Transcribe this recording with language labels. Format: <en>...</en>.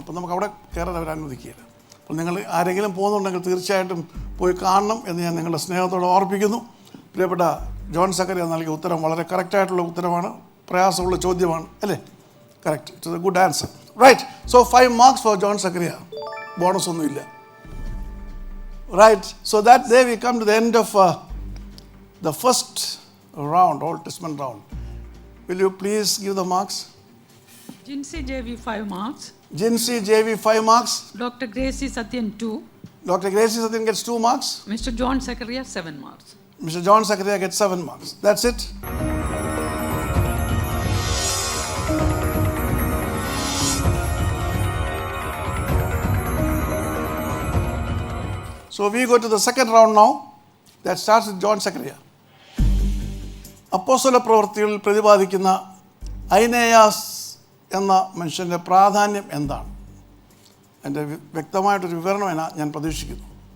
<ml>അപ്പോൾ നമുക്ക് അവിടെ കയറാൻ അവർ അനുവദിക്കുകയില്ല. അപ്പോൾ നിങ്ങൾ ആരെങ്കിലും പോകുന്നുണ്ടെങ്കിൽ തീർച്ചയായിട്ടും പോയി കാണണം എന്ന് ഞാൻ നിങ്ങളുടെ സ്നേഹത്തോടെ ഓർപ്പിക്കുന്നു. പ്രിയപ്പെട്ട ജോൺ സക്കറിയ നൽകിയ ഉത്തരം വളരെ കറക്റ്റായിട്ടുള്ള ഉത്തരമാണ്. പ്രയാസമുള്ള ചോദ്യമാണ് അല്ലേ?</ml> <en>Correct. It is a good answer. Right. So 5 marks for John Zachariah.</en> <ml>Bonus ഒന്നുമില്ല.</ml> <en>Right. So that day we come to the end of the first round, Old Testament round. Will you please give the marks? Jinsey JV 5 marks. Jinsey JV 5 marks. Dr. Gracie Satyan 2. Dr. Gracie Satyan gets 2 marks. Mr. John Zachariah 7 marks. Mr. John Zachariah gets 7 marks. That's it. So we go to the second round now. That starts with John Zachariah.</en> <ml>അപ്പോസ്തല പ്രവൃത്തികളിൽ പ്രതിപാദിക്കുന്ന ഐനേയാസ് എന്ന മനുഷ്യൻ്റെ പ്രാധാന്യം എന്താണ്? അതിൻ്റെ വ്യക്തമായിട്ടൊരു വിവരണം ഞാൻ പ്രതീക്ഷിക്കുന്നു.</ml>